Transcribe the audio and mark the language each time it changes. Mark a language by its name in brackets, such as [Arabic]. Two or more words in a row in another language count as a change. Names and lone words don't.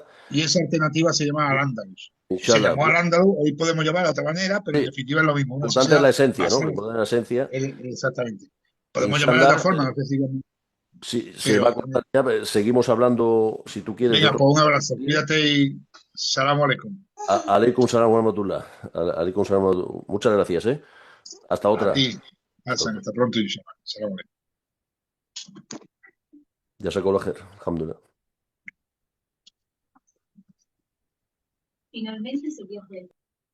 [Spanish] y esa alternativa se llama Al-Ándalus. Se Inshallah. llamó Al-Ándalus, hoy podemos llamar de otra manera, pero en Sí, definitiva es lo mismo, lo una importante es sociedad la esencia, ¿no? Lo basada importante es la esencia. exactamente. Podemos llamar de otra Inshallah, forma, no sé si, si se va a pero cortar ya, seguimos hablando, si tú quieres, de venga, otro. pues un abrazo, cuídate y [Arabic] السلام عليكم. عليكم السلام ورحمة الله. عليكم السلام ورحمة الله. [Spanish] Muchas gracias, ¿eh? Hasta A otra. ti, Hasta Hassan, otra. hasta pronto, inshallah. [Arabic] السلام عليكم. [Spanish] Ya sacó la jer. Alhamdulillah. Finalmente se dio